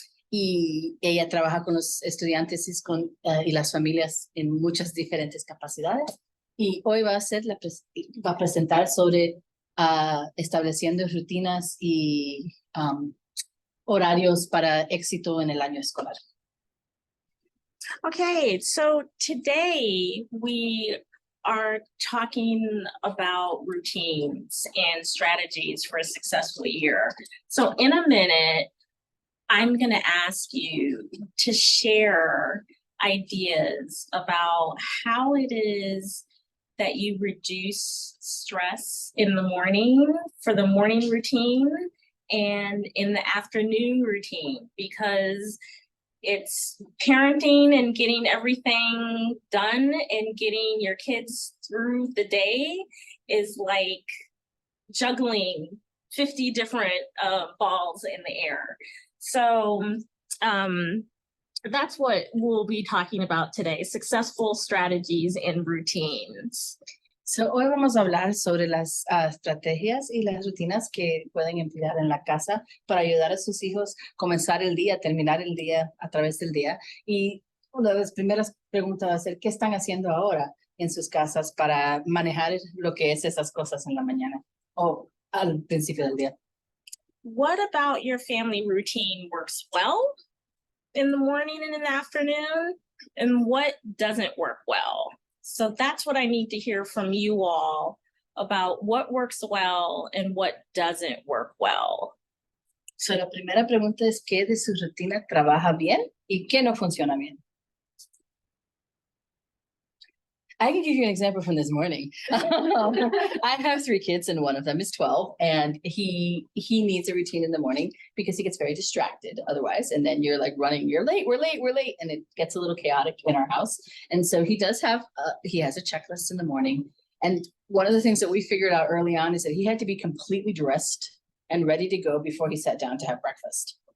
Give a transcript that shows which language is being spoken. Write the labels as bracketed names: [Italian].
[Spanish] Y ella trabaja con los estudiantes y las familias en muchas diferentes capacidades. Y hoy va a presentar sobre estableciendo rutinas y horarios para éxito en el año escolar. [English] Okay, so today we are talking about routines and strategies for a successful year. So in a minute, I'm going to ask you to share ideas about how it is that you reduce stress in the morning for the morning routine and in the afternoon routine, because it's parenting and getting everything done and getting your kids through the day is like juggling 50 different balls in the air. So that's what we'll be talking about today, successful strategies and routines. [Spanish] So, hoy vamos a hablar sobre las estrategias y las rutinas que pueden emplear en la casa para ayudar a sus hijos a comenzar el día, terminar el día a través del día. Y una de las primeras preguntas va a ser, ¿qué están haciendo ahora en sus casas para manejar lo que es esas cosas en la mañana o al principio del día? [English] What about your family routine works well in the morning and in the afternoon? And what doesn't work well? So that's what I need to hear from you all about what works well and what doesn't work well. [Spanish] So la primera pregunta es, ¿qué de su rutina trabaja bien y qué no funciona bien? [English] I can give you an example from this morning. I have 3 kids and one of them is 12, and he needs a routine in the morning because he gets very distracted otherwise. And then you're like running, we're late. And it gets a little chaotic in our house. And so he does have, he has a checklist in the morning. And one of the things that we figured out early on is that he had to be completely dressed and ready to go before he sat down to have breakfast.